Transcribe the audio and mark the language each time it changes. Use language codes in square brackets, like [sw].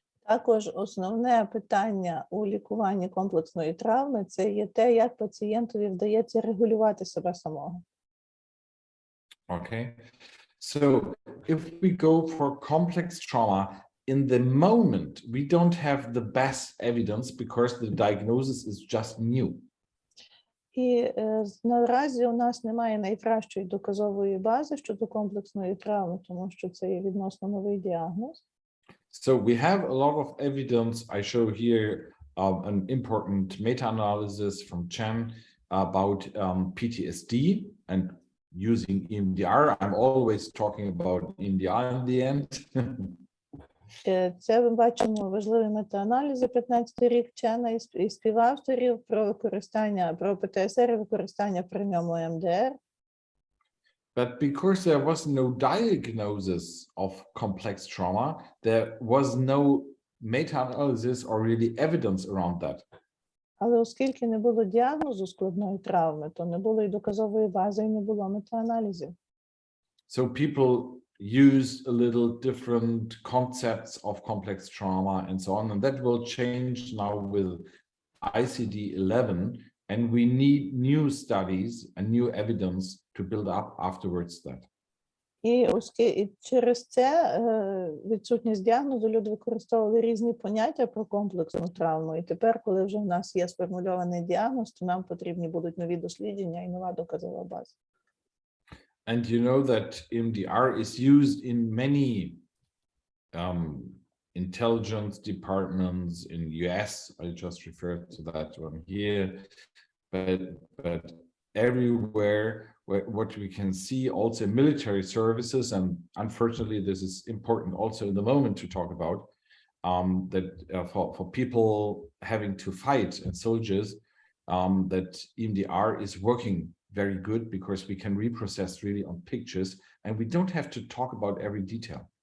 [uk] Також основне питання у лікуванні комплексної травми – це є те, як пацієнтові вдається регулювати себе самого. [en] Okay, so if we go for complex trauma, in the moment, we don't have the best evidence because the diagnosis is just new. [uk] І наразі у нас немає найкращої доказової бази щодо комплексної травми, тому що це є відносно новий діагноз. [en] So we have a lot of evidence. I show here an important meta-analysis from Chen about PTSD and using EMDR. I'm always talking about EMDR in the end. [uk] Це ми бачимо важливі метааналізи 15-й рік Чена і співавторів про використання, про ПТСР і використання при ньому EMDR. [en] But because there was no diagnosis of complex trauma, there was no meta-analysis or really evidence around that. [uk] Але оскільки не було діагнозу складної травми, то не було і доказової бази, і не було метааналізів. [en] So people use a little different concepts of complex trauma and so on, and that will change now with ICD-11, and we need new studies and new evidence to build up afterwards that. [uk] І через це відсутність діагнозу люди використовували різні поняття про комплексну травму. І тепер, коли вже в нас є сформульований діагноз, то нам потрібні будуть нові дослідження і нова доказова база. [en] And you know that EMDR is used in many intelligence departments in US. I just referred to that one here, but everywhere what we can see also in military services, and unfortunately this is important also in the moment to talk about, that for people having to fight and soldiers, that EMDR is working very good because we can reprocess really on pictures and we don't have to talk about every detail.